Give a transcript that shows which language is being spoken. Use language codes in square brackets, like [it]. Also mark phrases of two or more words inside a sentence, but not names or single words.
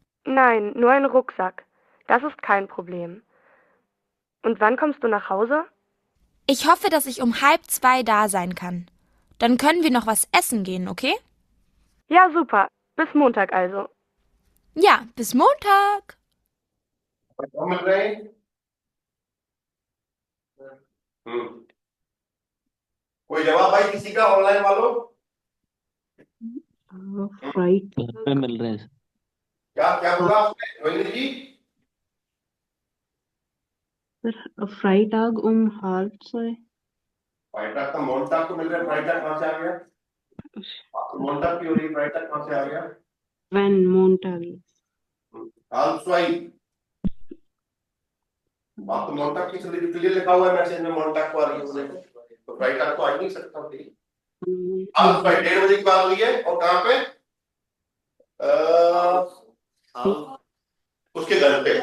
[de] Nein, nur ein Rucksack. Das ist kein Problem. Und wann kommst du nach Hause? Ich hoffe, dass ich um 1:30 da sein kann. Dann können wir noch was essen gehen, okay? Ja, super. Bis Montag also. Ja, bis Montag. [hi] कौन मिल रहे हैं? कोई जवाब भाई किसी का ऑनलाइन वालों? Fright घर पे मिल रहे हैं क्या क्या बोला आपने रोहिणी जी? [de] sir, Freitag um 1:30. [hi] फ्राइटag का मोंटाग को मिल रहा है, फ्राइटag कहाँ से आ गया? आपको मोंटाग की हो रही, फ्राइटag कहाँ से आ गया? [en] When Montag is. [hi] हाउसवाइफ आपको मोंटाग की क्लियर लिखा हुआ है मैसेज में, मोंटाग को आ रही है मुझे, तो फ्राइटag को आ ही नहीं सकता। हाउसवाइफ 1:30 बजे की बात हुई है और कहाँ पे? उसके घर पे।